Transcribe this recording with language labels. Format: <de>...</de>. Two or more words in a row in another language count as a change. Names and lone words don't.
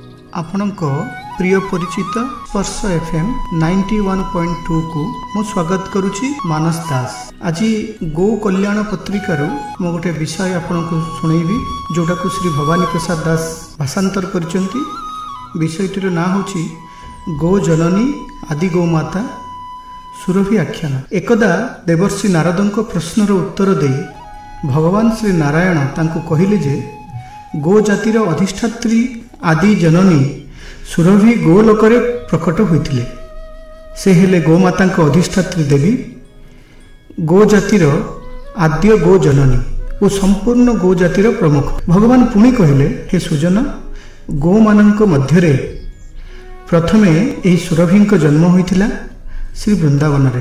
<or>ଆପଣଙ୍କ ପ୍ରିୟ ପରିଚିତ ସ୍ପର୍ଶ FM 91.2 କୁ ମୁଁ ସ୍ୱାଗତ କରୁଛି ମାନସ ଦାସ। ଆଜି ଗୋ କଲ୍ୟାଣ ପତ୍ରିକାର ମୁଁ ଗୋଟେ ବିଷୟ ଆପଣଙ୍କୁ ଶୁଣେଇବି ଯେଉଁଟା କୁ ଶ୍ରୀ ଭବାନୀ ପ୍ରସାଦ ଦାସ ଭାଷାନ୍ତର କରିଛନ୍ତି। ବିଷୟଟିର ନାଁ ହେଉଛି ଗୋ ଜନନୀ ଆଦି ଗୋ ମାତା ସୁରଭି ଆଖ୍ୟାନ। ଏକଦା ଦେବର୍ଷି ନାରଦଙ୍କ ପ୍ରଶ୍ନର ଉତ୍ତର ଦେଇ ଭଗବାନ ଶ୍ରୀ ନାରାୟଣ ତାଙ୍କୁ କହିଲେ ଯେ ଗୋ ଜାତିର ଅଧିଷ୍ଠାତ୍ରୀ ଆଦି ଜନନୀ ସୁରଭି ଗୋଲୋକରେ ପ୍ରକଟ ହୋଇଥିଲେ। ସେ ହେଲେ ଗୋମାତାଙ୍କ ଅଧିଷ୍ଠାତ୍ରୀ ଦେବୀ, ଗୋ ଜାତିର ଆଦ୍ୟ ଗୋ ଜନନୀ ଓ ସମ୍ପୂର୍ଣ୍ଣ ଗୋ ଜାତିର ପ୍ରମୁଖ। ଭଗବାନ ପୁଣି କହିଲେ, ହେ ସୁଜନ, ଗୋ ମାନଙ୍କ ମଧ୍ୟରେ ପ୍ରଥମେ ଏହି ସୁରଭିଙ୍କ ଜନ୍ମ ହୋଇଥିଲା ଶ୍ରୀ ବୃନ୍ଦାବନ ରେ।</or>